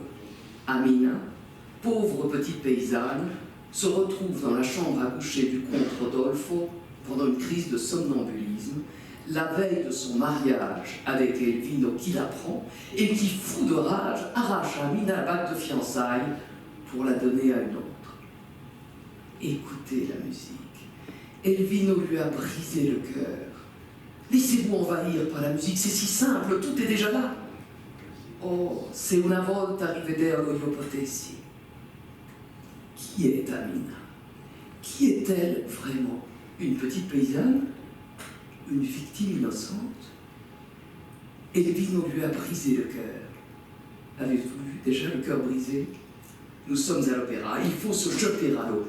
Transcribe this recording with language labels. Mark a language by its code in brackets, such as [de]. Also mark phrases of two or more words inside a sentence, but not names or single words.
[fr] Amina, pauvre petite paysanne, se retrouve dans la chambre à coucher du comte Rodolfo pendant une crise de somnambulisme, la veille de son mariage avec Elvino qui l'apprend et qui, fou de rage, arrache à Amina la bague de fiançailles pour la donner à une autre. Écoutez la musique. Elvino lui a brisé le cœur. Laissez-vous envahir par la musique, c'est si simple, tout est déjà là. [it] Oh, se una volta rivedero io potessi. [fr] Qui est Amina? Qui est-elle vraiment? Une petite paysanne? Une victime innocente? Elvino lui a brisé le cœur. Avez-vous vu déjà le cœur brisé? Nous sommes à l'opéra, il faut se jeter à l'eau.